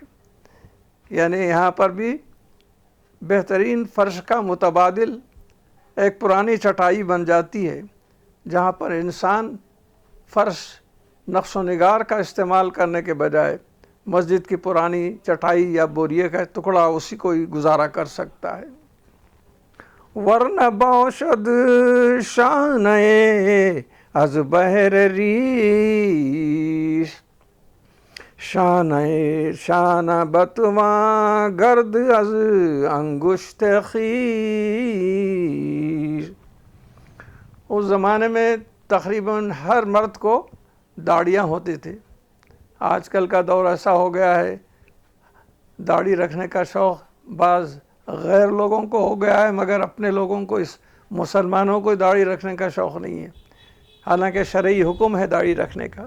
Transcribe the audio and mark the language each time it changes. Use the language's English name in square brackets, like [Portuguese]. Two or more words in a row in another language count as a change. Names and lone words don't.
[Urdu] یعنی یہاں پر بھی بہترین فرش کا متبادل ایک پرانی چٹائی بن جاتی ہے، جہاں پر انسان فرش نقش و نگار کا استعمال کرنے کے بجائے مسجد کی پرانی چٹائی یا بوریے کا ٹکڑا اسی کو ہی گزارا کر سکتا ہے۔ [Persian] ورنہ باشد شانہ از بحر ریش، شانہ بتواں گرد از انگشت خیش۔ [Urdu] اس زمانے میں تقریباً ہر مرد کو داڑیاں ہوتے تھے۔ آج کل کا دور ایسا ہو گیا ہے، داڑھی رکھنے کا شوق بعض غیر لوگوں کو ہو گیا ہے، مگر اپنے لوگوں کو، اس مسلمانوں کو داڑھی رکھنے کا شوق نہیں ہے، حالانکہ شرعی حکم ہے داڑھی رکھنے کا۔